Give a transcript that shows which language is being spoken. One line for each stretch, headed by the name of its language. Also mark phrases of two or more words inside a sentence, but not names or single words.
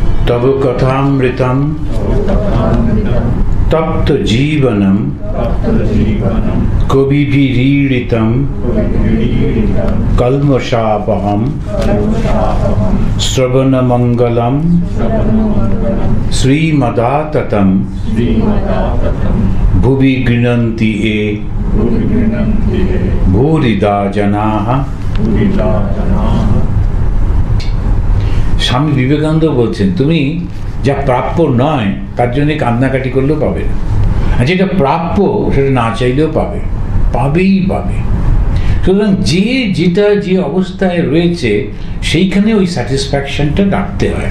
Sanskrit: तव कथामृतं तप्त जीवनं कविभिरीडितं कल्मषापहं श्रवणमंगलं श्रीमदाततं भुवि गृह्णन्ति ये भूरिदा जनाः।
Bangla: স্বামী বিবেকানন্দ বলছেন, তুমি যা প্রাপ্য নয় তার জন্য কান্নাকাটি করলেও পাবে না, আর যেটা প্রাপ্য সেটা না চাইলেও পাবে, পাবেই পাবে। সুতরাং যে অবস্থায় রয়েছে সেইখানে ওই স্যাটিসফ্যাকশনটা রাখতে হয়।